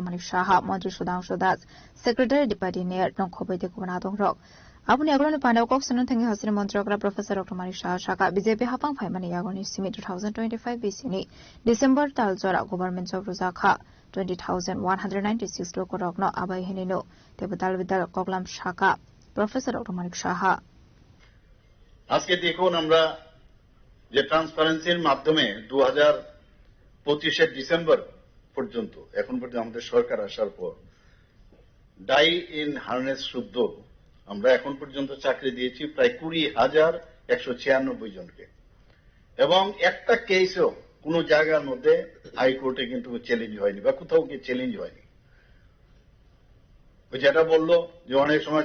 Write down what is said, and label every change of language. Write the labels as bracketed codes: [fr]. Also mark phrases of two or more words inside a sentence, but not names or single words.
[trp] Manik Shaha Mantri Sudhanshu Das [en] Secretary Deputy Mayor [trp] Nokhoboite Kubanadong Rock Apuni Agroni Pandau Koksanon Thangi Hasri Montrokra Professor Dr. Manik Shaha Shaka BJP Hapang Phaimani Yagoni Simi 2025 BCni December Taljora [en] Government Job [trp] Ruzakha 20,196 Lokorogno Abai Henino Tebutal Vidal Koklam Shaka Professor Dr. Manik Shaha [bn] আজকে দেখুন আমরা যে ট্রান্সপারেন্সির মাধ্যমে 2025 ডিসেম্বর পর্যন্ত এখন পর্যন্ত আমাদের সরকার আসার পর [en] die in harness [bn] শুদ্ধ আমরা এখন পর্যন্ত চাকরি দিয়েছি প্রায় 20,196 জনকে এবং একটা কেসও কোন জায়গার মধ্যে হাইকোর্টে কিন্তু চ্যালেঞ্জ হয়নি বা কোথাও কি চ্যালেঞ্জ হয়নি ওই যেটা বললো যে অনেক সময়